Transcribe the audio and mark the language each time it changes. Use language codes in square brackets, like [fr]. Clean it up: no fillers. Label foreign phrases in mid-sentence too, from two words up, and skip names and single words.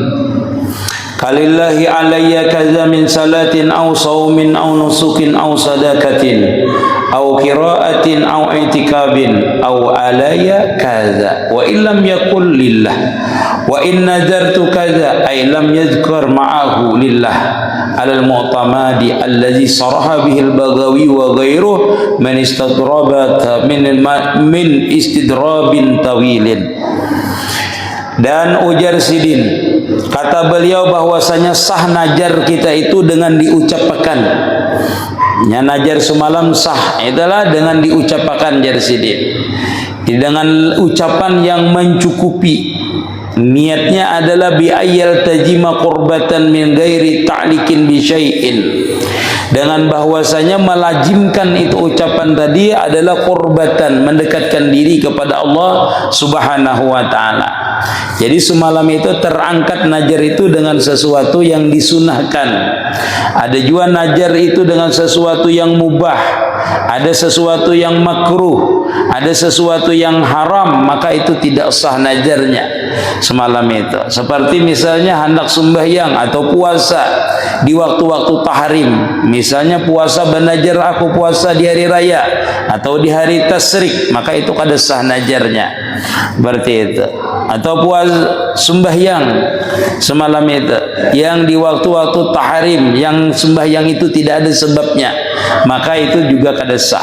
[ar] كلله علي كذا من صلاة أو صوم أو نسك أو صدقة أو قراءة أو اعتكاف أو علي كذا وإن لم يقل لله وإن نذرت كذا أي لم يذكر معه لله على المعتمد الذي صرح به البغوي وغيره من استدربت من استدراب طويل. [id] Dan ujar Sidin, kata beliau bahwasanya sah najar kita itu dengan diucapkan. Ya, najar semalam sah itulah dengan diucapkan, jar Sidin, dengan ucapan yang mencukupi. Niatnya adalah [ar] بأي التجيما قربة من غير تعليق بشيء, [id] dengan bahwasanya melazimkan itu ucapan tadi adalah qurbatan, mendekatkan diri kepada [ar] الله سبحانه وتعالى. [id] Jadi semalam itu terangkat najar itu dengan sesuatu yang disunahkan. Ada juga najar itu dengan sesuatu yang mubah, ada sesuatu yang makruh, ada sesuatu yang haram, maka itu tidak sah najarnya semalam itu. Seperti misalnya hendak sembahyang atau puasa di waktu-waktu tahrim, misalnya puasa benajar aku puasa di hari raya atau di hari tasyrik, maka itu kada sah najarnya. Berarti itu. Atau puasa sembahyang semalam itu yang di waktu-waktu tahrim, yang sembahyang itu tidak ada sebabnya, maka itu juga kada sah.